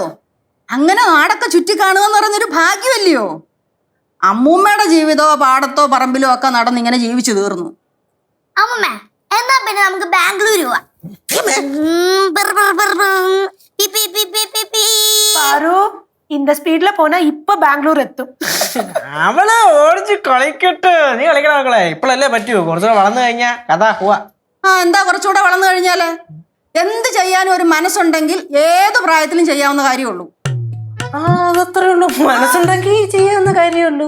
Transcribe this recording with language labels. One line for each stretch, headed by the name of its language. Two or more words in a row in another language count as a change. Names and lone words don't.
Malayalam: അങ്ങനെ നാടൊക്കെ ചുറ്റി കാണുക എന്ന് പറയുന്നൊരു ഭാഗ്യമല്ലയോ. അമ്മൂമ്മയുടെ ജീവിതമോ പാടത്തോ പറമ്പിലോ ഒക്കെ നടന്നിങ്ങനെ ജീവിച്ചു തീർന്നു. അമ്മമ്മേ എന്നാ പിന്നെ നമുക്ക് ബാംഗ്ലൂർ പോവാം.
Tamil: പാറു இந்த ஸ்பீட்ல போனா இப்ப பெங்களூர் எத்தும்.
Malayalam: അവള് ഓടിച്ച് കളിക്കട്ടെ. നീ കളിക്കണ മക്കളെ, ഇപ്പോഴല്ലേ പറ്റുമോ? കുറച്ചുകൂടെ വളർന്നു കഴിഞ്ഞാ കഥ പോവാ. ആ എന്താ കുറച്ചുകൂടെ വളർന്നു കഴിഞ്ഞാല് എന്ത് ചെയ്യാനും ഒരു മനസ്സുണ്ടെങ്കിൽ ഏത് പ്രായത്തിലും ചെയ്യാവുന്ന കാര്യമുള്ളൂ. ആ, അതത്രേ ഉള്ളൂ. മനസ്സുണ്ടെങ്കിൽ ചെയ്യാവുന്ന കാര്യമുള്ളൂ.